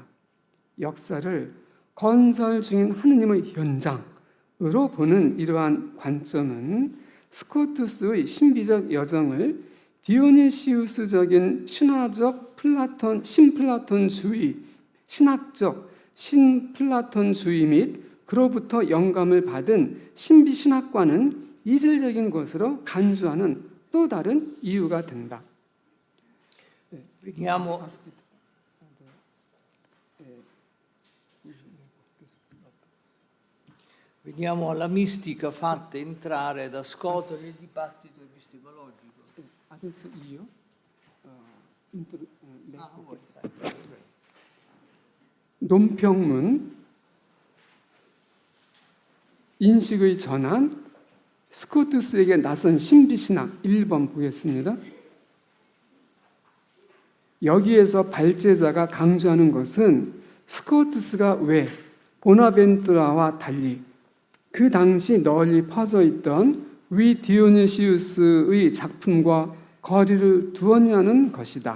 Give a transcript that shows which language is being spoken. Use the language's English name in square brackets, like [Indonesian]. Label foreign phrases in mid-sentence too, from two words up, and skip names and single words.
[Korean] 역사를 건설 중인 하느님의 현장으로 보는 이러한 관점은 스코투스의 신비적 여정을 디오니시우스적인 신화적 신플라톤주의, 신학적 신플라톤주의 및 그로부터 영감을 받은 신비신학과는 이질적인 것으로 간주하는 또 다른 이유가 된다. [Italian] Veniamo, veniamo alla mistica fatta entrare da Scoto nel dibattito epistemologico. Adesso io [Korean] 논평문 인식의 전환 스코투스에게 나선 신비신학 1번 보겠습니다. 여기에서 발제자가 강조하는 것은 스코투스가 왜 보나벤투라와 달리 그 당시 널리 퍼져 있던 위 디오니시우스의 작품과 거리를 두었냐는 것이다.